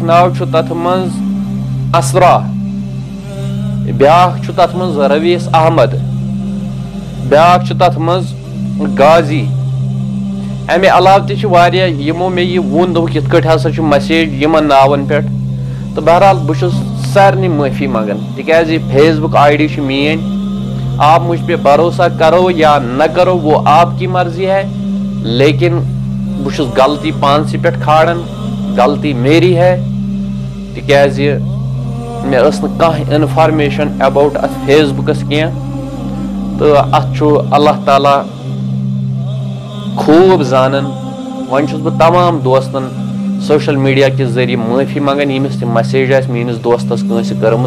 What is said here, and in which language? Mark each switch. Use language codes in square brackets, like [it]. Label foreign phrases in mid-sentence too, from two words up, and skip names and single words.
[ks] ناو چھُ تتھ منٛز اسرا بیاکھ چھُ تتھ منٛز رویس احمد بیاکھ چھُ تتھ منٛز غازی امہِ علاوٕ تہِ چھِ واریاہ یِمو مےٚ یہِ ووٚن دوٚپُکھ یِتھ کٲٹھۍ ہسا چھُ مسیج یِمن ناون پٮ۪ٹھ تہٕ بہرحال بہٕ چھُس سارنٕے معٲفی منٛگان تِکیٛازِ [en] Facebook ID [ks] چھِ میٲنۍ [ur] آپ مجھ پہ بھروسہ کرو یا نہ کرو وہ آپ کی مرضی ہے [ks] لیکن بہٕ چھُس غلطی پانسٕے پٮ۪ٹھ کھالان [ur] غلطی میری ہے [ks] تِکیٛازِ مےٚ ٲس نہٕ کانٛہہ [en] information about [ks] اتھ فیس بُکس کینٛہہ تہٕ اتھ چھُ اللہ تعالیٰ خوٗب زانان وۄنۍ چھُس بہٕ تمام دوستن [en] social media [ks] کہِ ذٔریعہٕ معٲفی منٛگان ییٚمِس تہِ مسیج آسہِ میٲنِس دوستس کٲنٛسہِ کٔرمٕژ